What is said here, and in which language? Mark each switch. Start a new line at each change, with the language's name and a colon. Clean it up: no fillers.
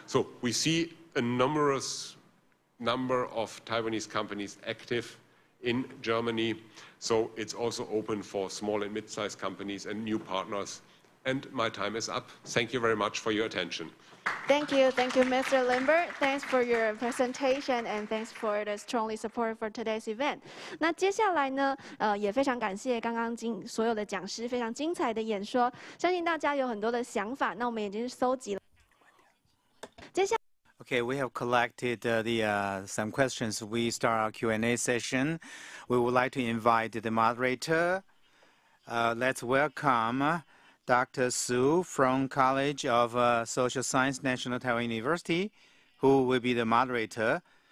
English: So we see a number of Taiwanese companies active in Germany. So it's also open for small and mid-sized companies and new partners. And my time is up. Thank you very much for your attention. Thank you, Mr. Lindberg. Thanks for your presentation and thanks for the strongly support for today's event.
Chinese: 那接下来呢，也非常感谢刚刚所有的讲师非常精彩的演说，相信大家有很多的想法，那我们已经搜集了。接下
English: Okay, we have collected some questions. We start our Q&A session. We would like to invite the moderator. Let's welcome Dr. Su from College of Social Science, National Taiwan University, who will be the moderator.